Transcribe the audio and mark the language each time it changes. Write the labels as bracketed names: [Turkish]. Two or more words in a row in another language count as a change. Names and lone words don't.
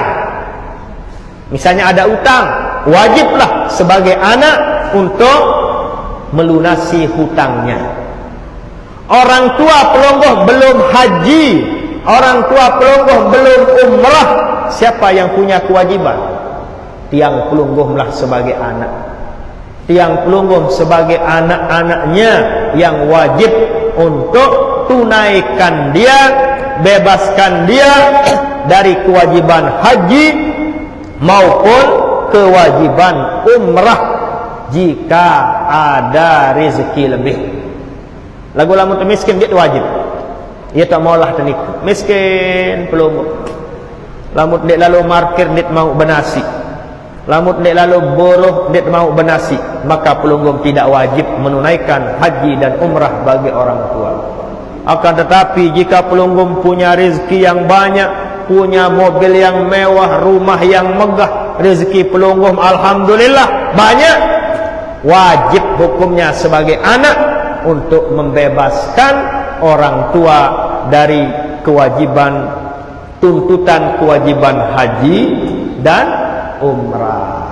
[Indonesian] Misalnya ada utang, wajiblah sebagai anak untuk melunasi hutangnya. Orang tua pelungguh belum haji, orang tua pelungguh belum umrah, siapa yang punya kewajiban? Tiang pelungguhlah sebagai anak. Tiang pelungguh sebagai anak-anaknya yang wajib untuk tunaikan dia, bebaskan dia dari kewajiban haji maupun kewajiban umrah jika ada rezeki lebih. [Sasak] Lagu lamun miskin dia wajib. Ia tak maulah tenik. [Indonesian] Miskin pelungguh. [Sasak] Lamun dia lalu markir dia mau benasi. Lamun dia lalu buruh dia mau benasi, [Indonesian] maka pelungguh tidak wajib menunaikan haji dan umrah bagi orang tua. Akan tetapi jika pelungguh punya rezeki yang banyak, punya mobil yang mewah, rumah yang megah, rezeki pelungguh alhamdulillah banyak, wajib hukumnya sebagai anak untuk membebaskan orang tua dari kewajiban, tuntutan kewajiban haji dan umrah.